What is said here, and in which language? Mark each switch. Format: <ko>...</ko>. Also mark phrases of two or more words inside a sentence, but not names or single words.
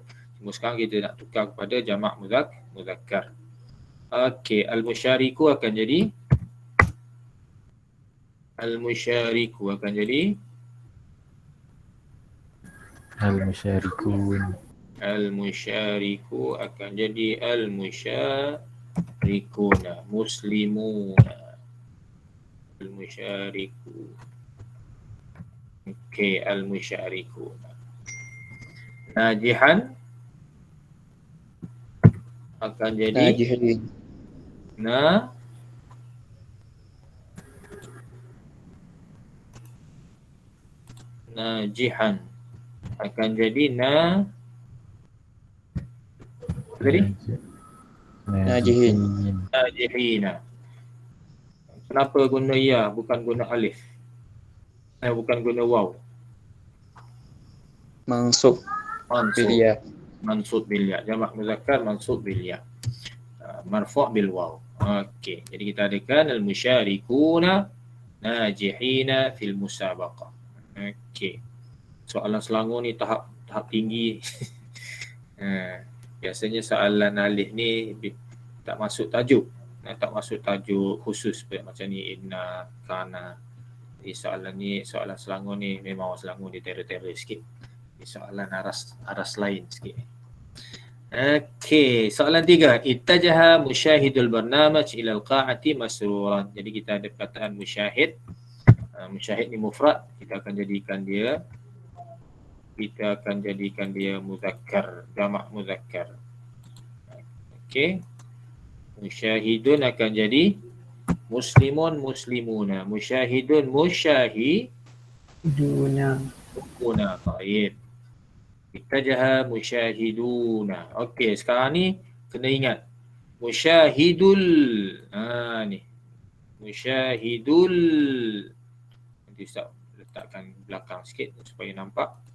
<ms>Cuma sekarang kita nak tukar kepada jamak muzakkar. Okey, al-musyariku akan jadi al-musyariku akan jadi Al-musyarikun. al-musyariku akan jadi</ms> <ar>المشاركون، مسلمون. المشارك. Okey، المشاركون.</ar> <ms>Najihan akan jadi Najihin. najihan akan jadi tadi Najihin. najihina. Kenapa guna ya bukan guna alif? Bukan guna waw. Mansub Mansub. Bilia.</ms> <ar>منصوب بالياء.</ar> <ms>Jamak muzakkar</ms> <ar>منصوب بالياء. مرفوع بالواو.</ar> <ms>Okey. Jadi kita adakan</ms> <ar>المشاركون ناجحين في المسابقة.</ar> <ms>Okey. Soalan Selangor ni tahap tinggi. Biasanya soalan alif ni tak masuk tajuk. Tak masuk tajuk khusus macam ni</ms> <ar>إنّ، كان.</ar> <ms>Jadi soalan Selangor ni memang orang Selangor dia terror sikit. Ini soalan aras lain sikit. Okey, soalan 3.</ms> <ar>اتجه مشاهد البرنامج إلى القاعة مسرورا.</ar> <ms>Jadi kita ada perkataan musyahid. Musyahid ni mufrad, kita akan jadikan dia muzakkar, jamak muzakkar. Okey. Musyahidun akan jadi</ms> <ar>مسلمون مسلمون.</ar> <ms>Musyahidun Dunia. Baik.</ms> <ar>اتجه مشاهدون.</ar> <ms>Okey, sekarang ni kena ingat musyahidul. Ni. Musyahidul. Nanti Ustaz letakkan belakang sikit supaya nampak.</ms>